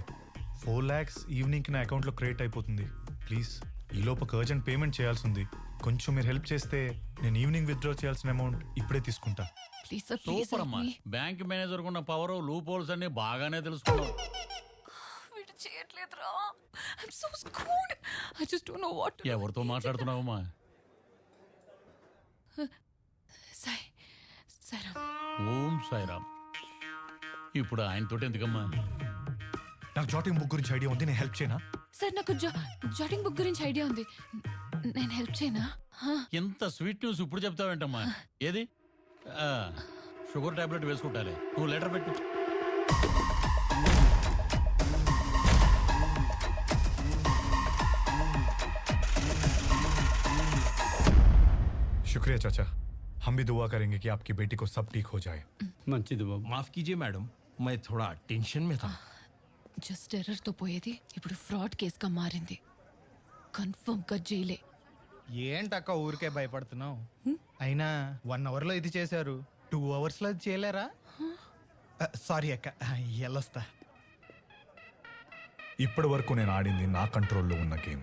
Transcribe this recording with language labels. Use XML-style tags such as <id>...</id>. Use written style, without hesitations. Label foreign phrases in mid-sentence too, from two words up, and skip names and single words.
<te>4 lakhs ఈవినింగ్ కి నా అకౌంట్ లో క్రియేట్ అయిపోతుంది. ప్లీజ్ ఈ లోపు</te> <en>urgent payment</en> <te>చేయాల్సి ఉంది. కొంచెం మీరు హెల్ప్ చేస్తే నేను ఈవినింగ్ విత్డ్రా చేయాల్సిన అమౌంట్ ఇప్పుడే తీసుకుంటా. ప్లీజ్ సార్. సూపర్ అమ్మా.</te> <en>bank manager</en> <te>ఉన్న పవర్,</te> <en>loop holes</en> <te>అన్ని బాగానే తెలుసుకున్నావు. వీడు చేయట్లేదురా.</te> <en>I'm so screwed. I just don't know what to do.</en> <te>ఎవరితో మాట్లాడుతున్నావమ్మా? సాయిరామ్. ఓం సాయిరామ్. ఇప్పుడు ఆయనతో ఎందుకమ్మా? నాకు</te> <en>jotting book</en> <te>గురించి ఐడియా ఉంది, నేను హెల్ప్ చేయనా? సార్ నాకు</te> <en>jotting book</en> <te>గురించి ఐడియా ఉంది, నేను హెల్ప్ చేయనా? ఎంత</te> <en>sweet news</en> <te>ఇప్పుడు చెప్తావేంటమ్మా? ఏది?</te> <en>sugar tablet</en> <te>వేసుకుంటాలే. నువ్వు లెటర్ పెట్టు.</te> <hi>शुक्रिया चाचा, हम भी दुआ करेंगे कि आपकी बेटी को सब ठीक हो जाए. मंची दुआ. माफ कीजिए मैडम, मैं थोड़ा टेंशन में था.</hi> <te>జస్ట్ ఎర్రర్తో పోయేది ఇప్పుడు ఫ్రాడ్ కేసుగా మారింది. కన్ఫర్మ్ గా జైలే. ఏంటక్క ఊరికే భయపడుతున్నావు? అయినా 1 hour లో ఇది చేశారు, 2 hours లో ఇది చేయలేరా? సారీ అక్క, వెళ్ళొస్తా. ఇప్పటి వరకు నేను ఆడింది నా కంట్రోల్లో ఉన్న గేమ్.</te>